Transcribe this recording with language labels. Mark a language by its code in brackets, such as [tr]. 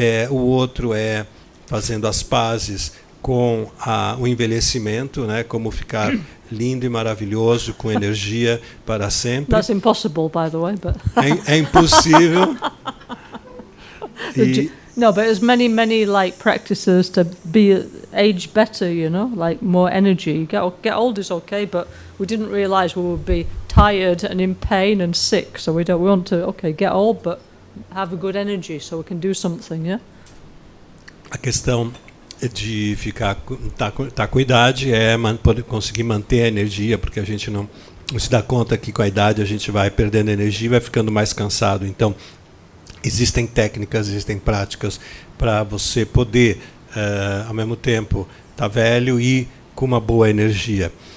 [pt] O outro é fazendo as pazes com o envelhecimento, né, como ficar lindo e maravilhoso, com energia para sempre. [en] That's impossible, by the way, but [pt] É impossível. [en] No, but there's many like practices to age better, you know, like more energy. Get old is okay, but we didn't realize we would be tired and in pain and sick, so we want to get old, but have a good energy so we can do something, yeah? [pt] A questão de tá com idade é poder conseguir manter a energia, porque a gente não se dá conta que com a idade a gente vai perdendo energia e vai ficando mais cansado. Então, existem técnicas, existem práticas para você poder, ao mesmo tempo, estar velho e com uma boa energia.